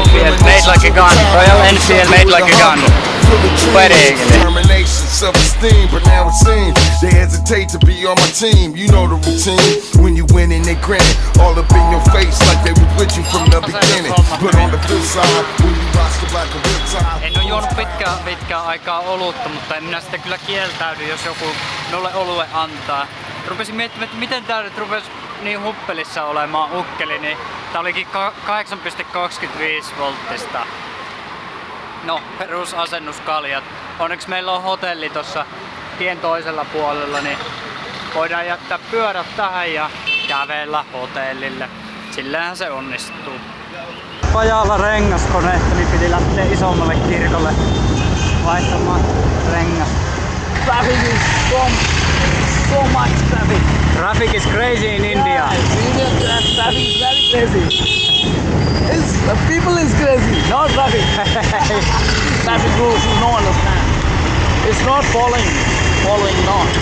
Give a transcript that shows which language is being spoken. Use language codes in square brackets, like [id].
[en] Enfield, made like a gun. Royal Enfield, made like a gun. Putting. Determination, self-esteem, but now it seems they hesitate to be on my team. You know the routine. When you win and they grinning, all up in your face like they was with you from the beginning. But on the flip side, when you watch the black and red tie. [fi] En oo juonut pitkään aikaa olutta, mutta en minä sitä kyllä kieltäydy, jos joku minulle olue antaa. Rupesin miettimään, että miten tää nyt rupesi niin huppelissa olemaan ukkeli, niin tää olikin 8,25 volttista. No, perusasennuskaljat. Onneksi meillä on hotelli tossa tien toisella puolella, niin voidaan jättää pyörät tähän ja kävellä hotellille. Sillähän se onnistuu. Pajalla rengaskoneesta, niin piti lähteä isommalle kirkolle vaihtamaan rengas. [en] Traffic is so much traffic. Traffic is crazy in India. Yeah, traffic is very crazy. People is crazy, not traffic. Traffic rules you don't understand. It's not following not.